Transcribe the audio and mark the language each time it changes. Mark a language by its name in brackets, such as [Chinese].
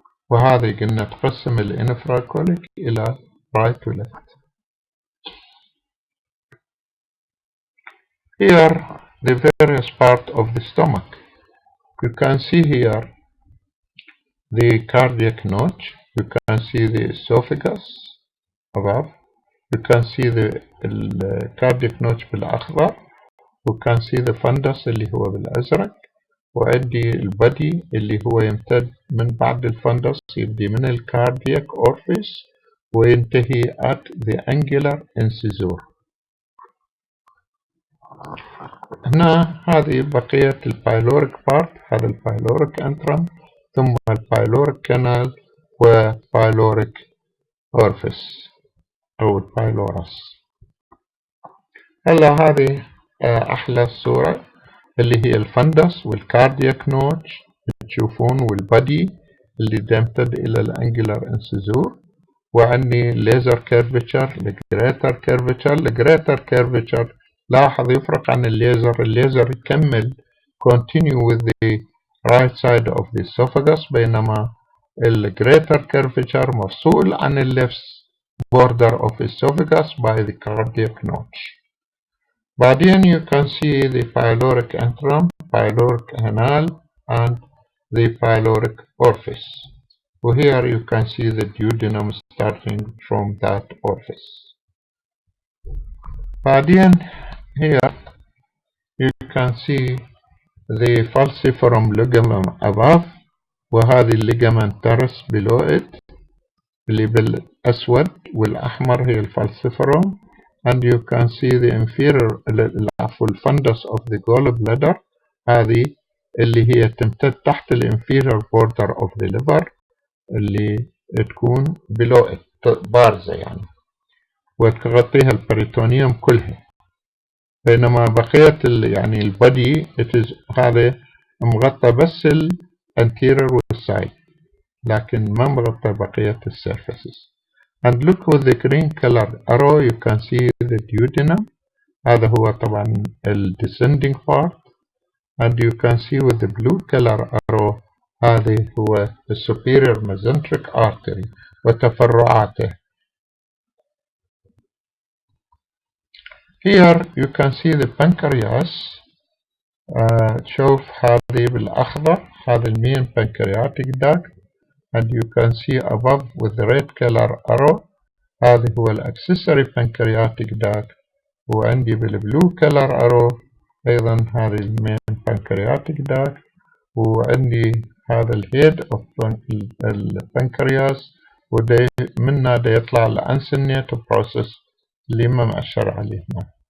[Arabic] وهذه قلنا تقسم الانفراكوليك إلى right to left. [English] Here the various part of the stomach. You can see here the cardiac notch, you can see the esophagus above, you can see the cardiac notch بالأخضر, you can see the fundus [Arabic] اللي هو بالأزرق, وعندي البدي اللي هو يمتد من بعد الفندس يبدي من الكاردياك أورفيس وينتهي [English] at the angular incisor. [Arabic] هنا هذه بقية البايلوريك بارت، هذا البايلوريك انترم ثم البايلوريك كانال وبايلوريك أورفيس أو البايلورس. هلا هذه أحلى الصورة اللي هي الفندس والكاردياك نوتش تشوفون، والبادي اللي تمتد إلى الانجلر انسيزور، وعندي الليزر كيرفتشر الجريتر كيرفتشر. الجريتر كيرفتشر لاحظ يفرق عن الليزر، الليزر يكمل [English] continue with the right side of the esophagus، [Arabic] بينما الجريتر كيرفتشر مفصول عن الليفت [English] border of esophagus by the cardiac notch. بعدين you can see the pyloric antrum, pyloric canal and the pyloric orifice. Here you can see the duodenum starting from that orifice. بعدين here you can see the falciparum ligament above، وهذه ligament teres below it [Arabic] اللي بالأسود والأحمر هي الفالسيفرم. [English] And you can see the inferior الفندس of the gallbladder، هذه [Arabic] اللي هي تمتد تحت ال [English] inferior border of the liver [Arabic] اللي تكون [English] below it [Arabic] بارزة يعني، وتغطيها البريتونيوم كلها. بينما بقية يعني البادي هذا مغطى بس ال anterior والside، لكن ما مغطى بقية السيرفيسز. [English] And look with the green color arrow you can see the duodenum. [Arabic] هذا هو طبعا ال descending part. [English] And you can see with the blue color arrow [Arabic] هذا هو [English] the superior mesenteric artery وتفرعاته. Here you can see the pancreas. [Arabic] شوف هذه بالأخضر، هذا المين pancreatic duct. [English] And you can see above with the red color arrow [Arabic] هذا هو [English] accessory pancreatic duct. [Arabic] وعندي بالblue color arrow أيضا هذه المين pancreatic duct. وعندي هذا الهيد of البنكرياس، وده منه ده يطلع الانسنيت process اللي ما مأشر عليه هنا.